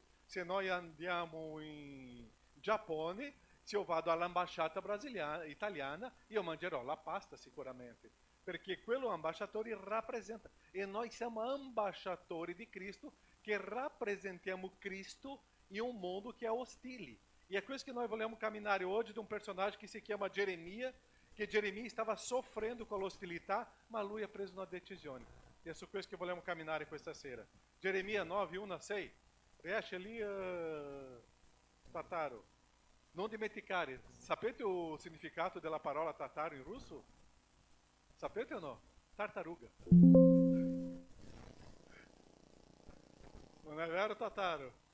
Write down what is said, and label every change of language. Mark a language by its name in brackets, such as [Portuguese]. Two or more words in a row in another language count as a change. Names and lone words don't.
[Italian] Se noi andiamo in Giappone, se io vado all'ambasciata italiana, io mangerò la pasta sicuramente, perché quello ambasciatore rappresenta, e noi siamo ambasciatori di Cristo, che rappresentiamo Cristo in un mondo che è ostile. E è questo che noi vogliamo camminare oggi, di un personaggio che si chiama Geremia, che Geremia [Portuguese] estava sofrendo com a [Italian] hostilità, ma lui ha preso [Portuguese] uma decisão. [Italian] E é su questo che vogliamo camminare questa sera. Geremia 9, 1 a 6. Riesce ali, Tataro? Non dimenticare. Sapete o significato della parola tataro in russo? Sapete o no? Tartaruga. Non è vero, Tataro?